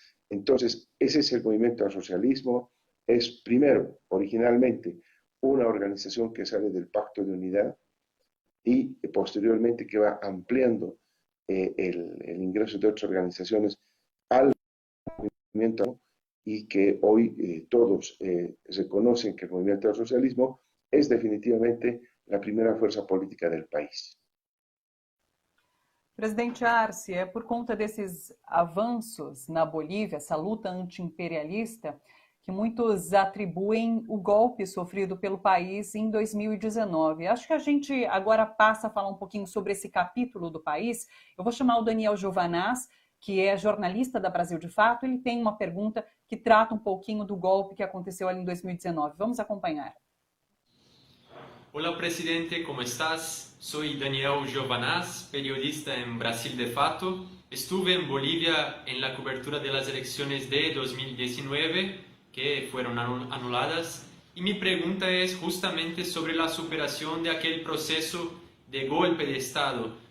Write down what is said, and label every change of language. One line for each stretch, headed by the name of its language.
Spanish: Entonces, ese es el movimiento al socialismo. Es primero, originalmente, una organización que sale del Pacto de Unidad y posteriormente que va ampliando el ingreso de otras organizaciones al movimiento, y que hoy todos reconocen que el movimiento al socialismo es definitivamente la primera fuerza política del país.
Portuguese: Presidente Arce, é por conta desses avanços na Bolívia, essa luta anti-imperialista, que muitos atribuem o golpe sofrido pelo país em 2019. Acho que a gente agora passa a falar um pouquinho sobre esse capítulo do país. Eu vou chamar o Daniel Giovanaz, que é jornalista da Brasil de Fato. Ele tem uma pergunta que trata um pouquinho do golpe que aconteceu ali em 2019. Vamos acompanhar.
Spanish: Hola presidente, ¿cómo estás? Soy Daniel Giovanaz, periodista en Brasil de Fato. Estuve en Bolivia en la cobertura de las elecciones de 2019, que fueron anuladas, y mi pregunta es justamente sobre la superación de aquel proceso de golpe de Estado.